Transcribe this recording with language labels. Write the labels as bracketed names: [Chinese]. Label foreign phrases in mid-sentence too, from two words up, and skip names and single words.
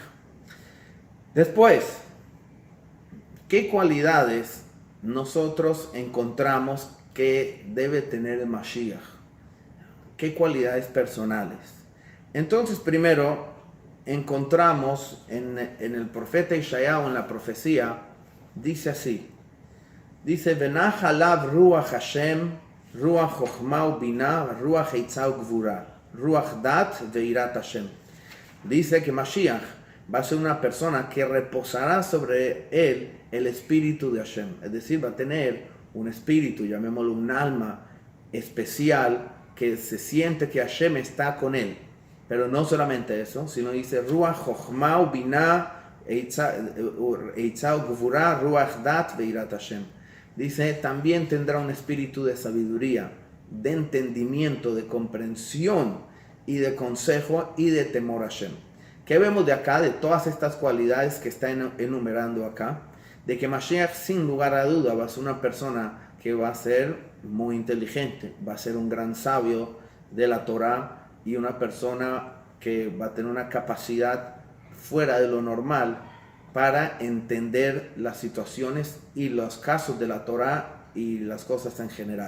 [Spanish] Después, ¿qué cualidades nosotros encontramos que debe tener el Mashiach? ¿Qué cualidades personales? Entonces, primero, encontramos en el profeta Ishayahu, en la profecía, dice así, dice, [Hebrew] ונח עליו רוח השם, רוח חכמה ובינה, רוח עצה וגבורה, רוח דעת ויראת השם. [Spanish] Dice que Mashiach va a ser una persona que reposará sobre él el espíritu de Hashem, es decir, va a tener un espíritu, llamémoslo un alma especial, que se siente que Hashem está con él. Pero no solamente eso, sino dice [Hebrew] רוח חכמה ובינה עצה וגבורה רוח דעת ויראת השם. [Spanish] Dice, también tendrá un espíritu de sabiduría, de entendimiento, de comprensión y de consejo y de temor a Hashem. ¿Qué vemos de acá, de todas estas cualidades que está enumerando acá? De que Mashiach, sin lugar a duda, va a ser una persona que va a ser muy inteligente, va a ser un gran sabio de la Torah, y una persona que va a tener una capacidad fuera de lo normal para entender las situaciones y los casos de la Torah y las cosas en general.